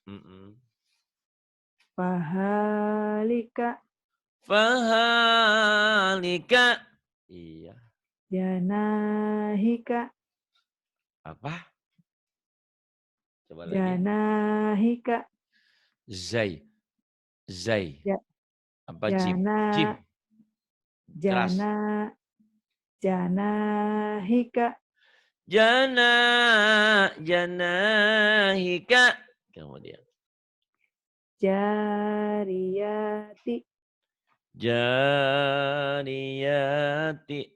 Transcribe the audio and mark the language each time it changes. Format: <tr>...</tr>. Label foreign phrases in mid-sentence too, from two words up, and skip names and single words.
<ar>fahalika, Fahalika. Iya. janahika,</ar> <id>Apa? Coba lagi.</id> <ar>janahika, Zai. Zai. Ja-</ar> <id>Apa jim?</id> <ar>jana,</ar> <id>Jim. Keras.</id> <ar>jana, janahika, Janahika. Kemudian. jariyati, Jariyati.</ar>